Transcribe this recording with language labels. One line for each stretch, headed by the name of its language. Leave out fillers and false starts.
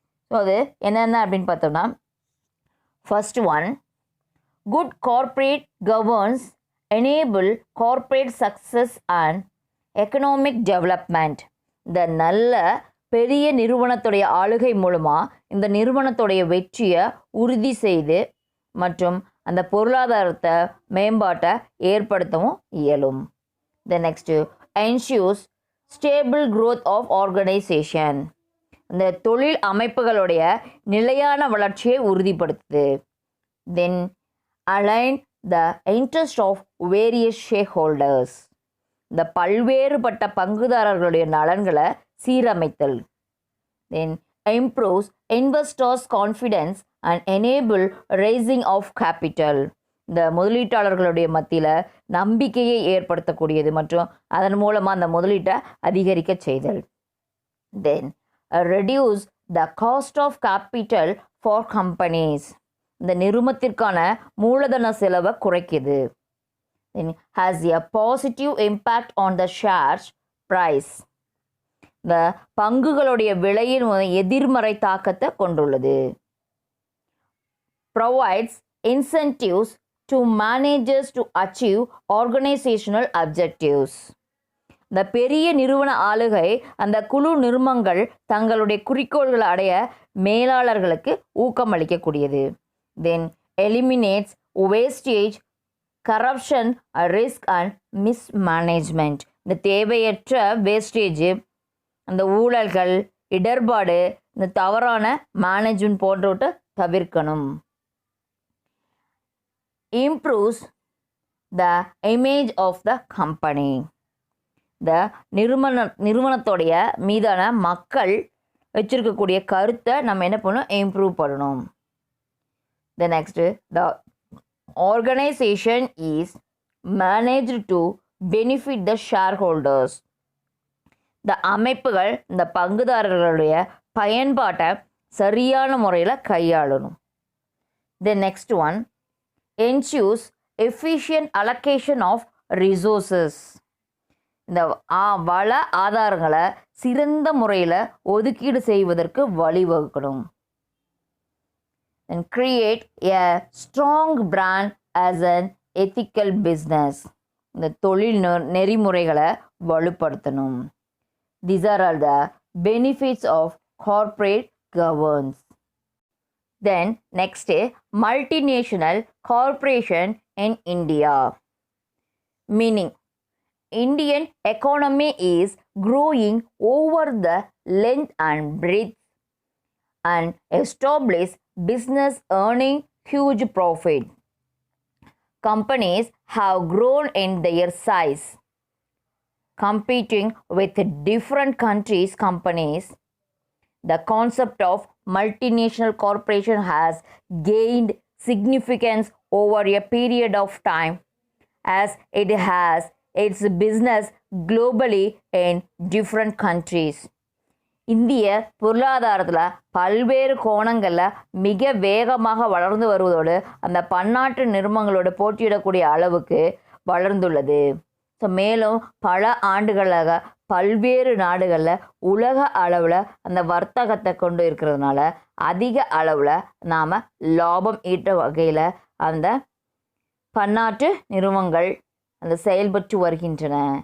Tamil: So அது என்னென்ன அப்படின்னு பார்த்தோம்னா
English: First one, good corporate governance enable corporate success and economic development.
Tamil: இந்த நல்ல பெரிய நிறுவனத்துடைய ஆளுகை மூலமாக இந்த நிறுவனத்துடைய வெற்றியை உறுதி செய்து மற்றும் அந்த பொருளாதாரத்தை மேம்பாட்டை ஏற்படுத்தவும் இயலும்.
English: The next, ensures stable growth of organization.
Tamil: இந்த தொழில் அமைப்புகளுடைய நிலையான வளர்ச்சியை உறுதிப்படுத்துது.
English: Then align the interest of various shareholders.
Tamil: இந்த பல்வேறுபட்ட பங்குதாரர்களுடைய நலன்களை சீரமைத்தல்.
English: Then improves investors' confidence and enable raising of capital.
Tamil: இந்த முதலீட்டாளர்களுடைய மத்தியில் நம்பிக்கையை ஏற்படுத்தக்கூடியது மற்றும் அதன் மூலமாக அந்த முதலீட்டை அதிகரிக்க செய்தல்.
English: Then reduce the cost of capital for companies.
Tamil: இந்த நிறுவனத்திற்கான மூலதன செலவை குறைக்குது.
English: has a positive impact on the shares price.
Tamil: இந்த பங்குகளுடைய விலையின் எதிர்மறை தாக்கத்தை கொண்டுள்ளது.
English: provides incentives to managers to achieve organizational objectives.
Tamil: இந்த பெரிய நிறுவன ஆளுகை அந்த குழு நிறுவனங்கள் தங்களுடைய குறிக்கோள்களை அடைய மேலாளர்களுக்கு ஊக்கமளிக்கக்கூடியது.
English: Then eliminates wastage, corruption, risk and mismanagement.
Tamil: இந்த தேவையற்ற வேஸ்டேஜ், அந்த ஊழல்கள், இடர்பாடு, இந்த தவறான மேனேஜ்மெண்ட் போன்றவற்றை தவிர்க்கணும்.
English: improves the image of the company.
Tamil: இந்த நிறுவனத்தோடைய மீதான மக்கள் வச்சிருக்கக்கூடிய கருத்தை நம்ம என்ன பண்ணணும், இம்ப்ரூவ் பண்ணணும்.
English: The next, the organization is managed to benefit the shareholders.
Tamil: இந்த அமைப்புகள் இந்த பங்குதாரர்களுடைய பயன்பாட்டை சரியான முறையில் கையாளணும்.
English: The next one, ensures efficient allocation of resources.
Tamil: இந்த வள ஆதாரங்களை சிறந்த முறையில் ஒதுக்கீடு செய்வதற்கு வழிவகுக்கணும்.
English: And create a strong brand as an ethical business.
Tamil: இந்த தொழில் நெறிமுறைகளை வலுப்படுத்தணும்.
English: These are all the benefits of corporate governance. Then next, multinational corporation in India. Meaning, Indian economy is growing over the length and breadth and establish business earning huge profit. Companies have grown in their size, competing with different countries' companies. The concept of multinational corporation has gained significance over a period of time as it has its business globally in different countries.
Tamil: இந்திய பொருளாதாரத்தில் பல்வேறு கோணங்களில் மிக வேகமாக வளர்ந்து வருவதோடு அந்த பன்னாட்டு நிறுவனங்களோடு போட்டியிடக்கூடிய அளவுக்கு வளர்ந்துள்ளது. ஸோ மேலும் பல ஆண்டுகளாக பல்வேறு நாடுகளில் உலக அளவில் அந்த வர்த்தகத்தை கொண்டு இருக்கிறதுனால அதிக அளவில் நாம் லாபம் ஈட்ட வகையில் அந்த பன்னாட்டு நிறுவனங்கள் அந்த செயல்பட்டு வருகின்றன.